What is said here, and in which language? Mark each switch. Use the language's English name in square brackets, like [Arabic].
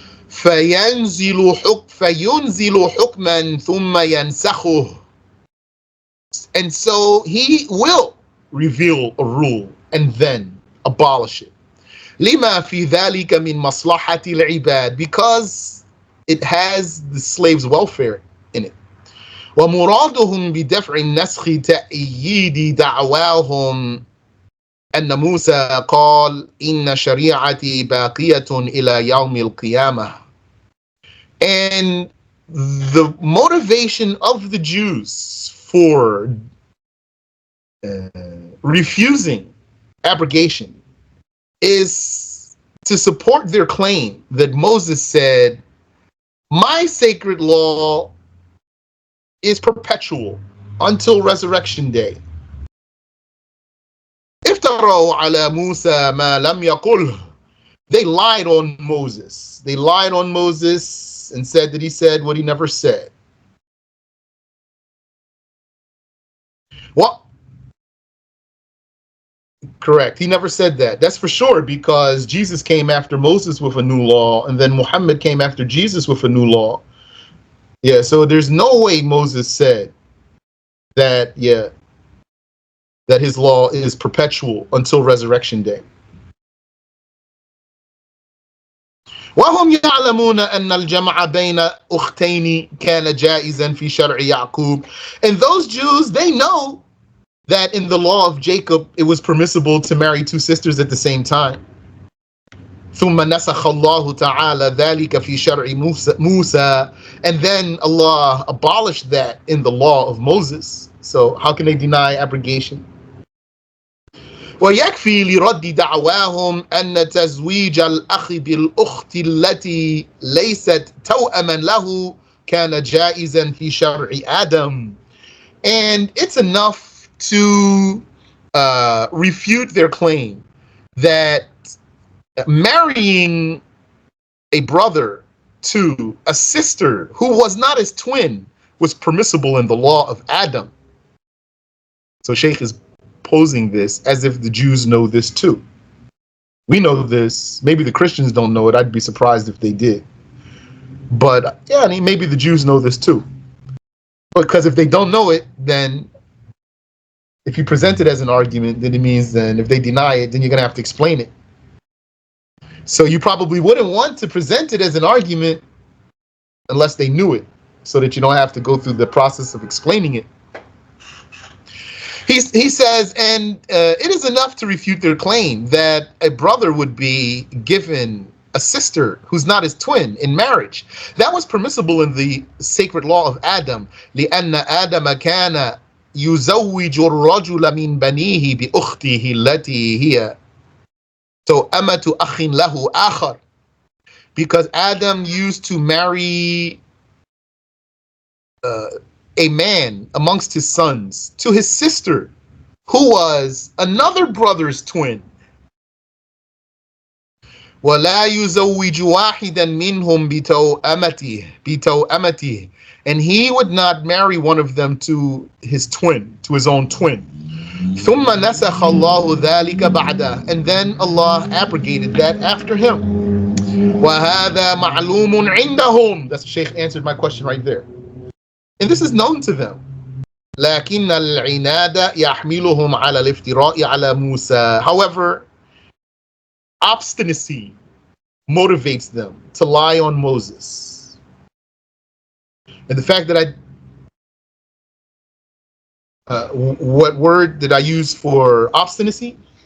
[Arabic] فينزل حكما ثم ينسخه. [English] And so he will reveal a rule and then abolish it. [Arabic] لما في ذلك من مصلحة العباد, [English] because it has the slaves' welfare in it. [Arabic] ومرادهم بدفع النسخ تأييد دعواهم أن موسى قال إن شريعتي باقية إلى يوم القيامة. [English] And the motivation of the Jews for refusing abrogation is to support their claim that Moses said, my sacred law is perpetual until resurrection day. [Arabic] افتروا على موسى ما لم يقله. [English] They lied on Moses. They lied on Moses and said that he said what he never said. Well, correct. He never said that. That's for sure, because Jesus came after Moses with a new law, and then Muhammad came after Jesus with a new law. Yeah, so there's no way Moses said that, that his law is perpetual until resurrection day. [Arabic] وهم يعلمون أن الجمع بين أختين كان جائزا في شرع يعقوب. [English] And those Jews, they know that in the law of Jacob, it was permissible to marry two sisters at the same time. [Arabic] ثم نسخ الله تعالى ذلك في شرع موسى, [English] and then Allah abolished that in the law of Moses. So how can they deny abrogation? [Arabic] ويكفي لرد دعواهم أن تزويج الأخ بالأخت التي ليست توأما له كان جائزا في شرع آدم. [English] And it's enough to refute their claim that marrying a brother to a sister who was not his twin was permissible in the law of Adam. So Shaykh is posing this as if the Jews know this too. We know this. Maybe the Christians don't know it. I'd be surprised if they did. But yeah, maybe the Jews know this too. Because if they don't know it, then if you present it as an argument, then it means then if they deny it, then you're going to have to explain it. So you probably wouldn't want to present it as an argument unless they knew it, so that you don't have to go through the process of explaining it. He says, and it is enough to refute their claim that a brother would be given a sister who's not his twin in marriage. That was permissible in the sacred law of Adam. [Arabic] لأن آدم كان يزوج الرجل من بنيه بأخته التي هي توأمة أخ له آخر. [English] Because Adam used to marry a man amongst his sons to his sister, who was another brother's twin. [Arabic] وَلَا يُزَوِّجُ وَاحِدًا مِّنْهُمْ بِتَوْأَمَتِهِ. [English] And he would not marry one of them to his twin, to his own twin. [Arabic] ثُمَّ نَسَخَ اللَّهُ ذَلِكَ بَعْدَهُ. [English] And then Allah abrogated that after him. [Arabic] وَهَذَا مَعْلُومٌ عِنْدَهُمْ. [English] That's the Shaykh answered my question right there. And this is known to them. [Arabic] لكن العناد يحملهم على الافتراء على موسى. [English] However, obstinacy motivates them to lie on Moses. And the fact that what word did I use for obstinacy?